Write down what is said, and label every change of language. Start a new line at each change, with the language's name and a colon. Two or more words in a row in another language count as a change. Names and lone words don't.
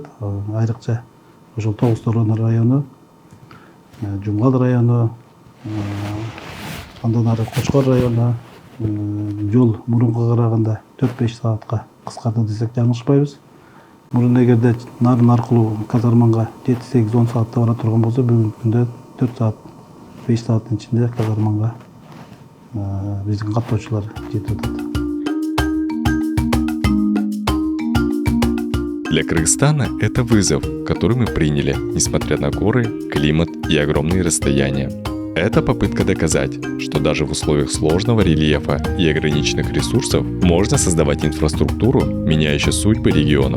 Kyrgyz: Айрыкча ошол Тогуз Торон району, Жумгал району, андан ары Кочкор району жол мурункуга караганда 4-5 саатка кыскарды десек жаңылышпайбыз. Мурун эгерде нарын аркылуу казарманга 7-8-10 саатта бара турган болсо, бүгүнкү күндө 4 саат, 5 сааттын ичинде казарманга биздин каттоочулар жетип атат.
Russian: Для Кыргызстана это вызов, который мы приняли, несмотря на горы, климат и огромные расстояния. Это попытка доказать, что даже в условиях сложного рельефа и ограниченных ресурсов можно создавать инфраструктуру, меняющую судьбы регионов.